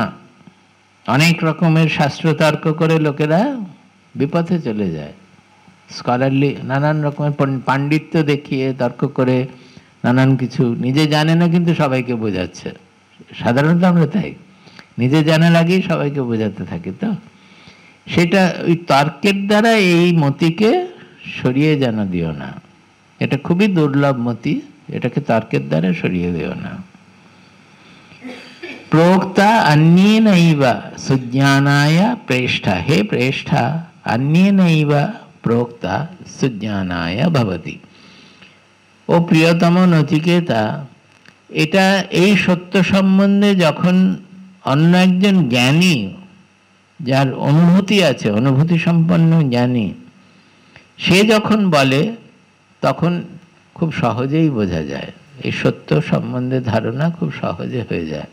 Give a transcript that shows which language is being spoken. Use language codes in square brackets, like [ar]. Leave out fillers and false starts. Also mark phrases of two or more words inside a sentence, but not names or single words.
[bn] অনেক রকমের শাস্ত্র তর্ক করে লোকেরা বিপথে চলে যায়, স্কলারলি নানান রকমের পাণ্ডিত্য দেখিয়ে তর্ক করে নানান কিছু নিজে জানে না কিন্তু সবাইকে বোঝাচ্ছে। সাধারণত আমরা তাই, নিজে জানার আগেই সবাইকে বোঝাতে থাকি। তো সেটা ওই তর্কের দ্বারা এই মতিকে সরিয়ে যেন দিও না, এটা খুবই দুর্লভ মতি, এটাকে তর্কের দ্বারা সরিয়ে দিও না। [sa] प्रोक्ता अन्येनैव सुज्ञानाय प्रेष्ठा। हे प्रेष्ठा, अन्येनैव प्रोक्ता सुज्ञानाय भवति। [bn] ও প্রিয়তম নচিকেতা, এটা এই সত্য সম্বন্ধে যখন অন্য একজন জ্ঞানী, যার অনুভূতি আছে, অনুভূতি সম্পন্ন জ্ঞানী, সে যখন বলে তখন খুব সহজেই বোঝা যায়, এই সত্য সম্বন্ধে ধারণা খুব সহজে হয়ে যায়।